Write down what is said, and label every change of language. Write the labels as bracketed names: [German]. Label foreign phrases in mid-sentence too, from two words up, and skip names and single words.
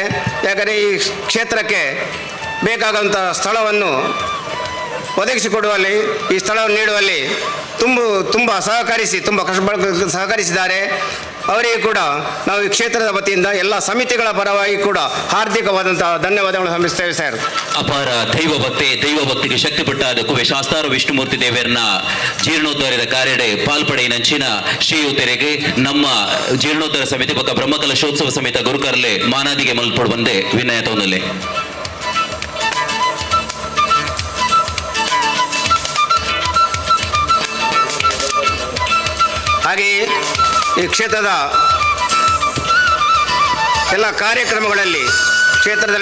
[Kannada] ಯಾಕಂದರೆ ಈ ಕ್ಷೇತ್ರಕ್ಕೆ ಬೇಕಾದಂಥ ಸ್ಥಳವನ್ನು ಒದಗಿಸಿಕೊಡುವಲ್ಲಿ, ಈ ಸ್ಥಳವನ್ನು ನೀಡುವಲ್ಲಿ ತುಂಬ ಸಹಕರಿಸಿದ್ದಾರೆ. ಅವರಿಗೆ ಕೂಡ ನಾವು ಈ ಕ್ಷೇತ್ರದ ವತಿಯಿಂದ ಎಲ್ಲ ಸಮಿತಿಗಳ ಪರವಾಗಿ ಕೂಡ ಹಾರ್ದಿಕವಾದಂಥ ಧನ್ಯವಾದಗಳನ್ನು ಸಲ್ಲಿಸ್ತೇವೆ ಸರ್. [Tulu] ಅಪಾರ ದೈವ ಭಕ್ತಿಗೆ ಶಕ್ತಿ ಪಟ್ಟಾದ ಕುವೆ ಶಾಸ್ತಾರ ವಿಷ್ಣುಮೂರ್ತಿ ದೇವರನ್ನ ಜೀರ್ಣೋದ್ಧಾರದ ಕಾರ್ಯಡೆ ಪಾಲ್ಪಡೆಯಿನಂಚಿನ ಶ್ರೀಯುತರಿಗೆ ನಮ್ಮ ಜೀರ್ಣೋದ್ಧಾರ ಸಮಿತಿ ಪಕ್ಕ ಬ್ರಹ್ಮಕಲಶೋತ್ಸವ ಸಮಿತ ಗುರುಕರ್ಲೆ ಮಾನಾದಿಗೆ ಮಲ್ಪಡು ಬಂದೆ ವಿನಯ ತೋನಲೆ. [Kannada] ಹಾಗೆಯೇ ಈ ಕ್ಷೇತ್ರದ ಎಲ್ಲ ಕಾರ್ಯಕ್ರಮಗಳಲ್ಲಿ, ಕ್ಷೇತ್ರದಲ್ಲಿ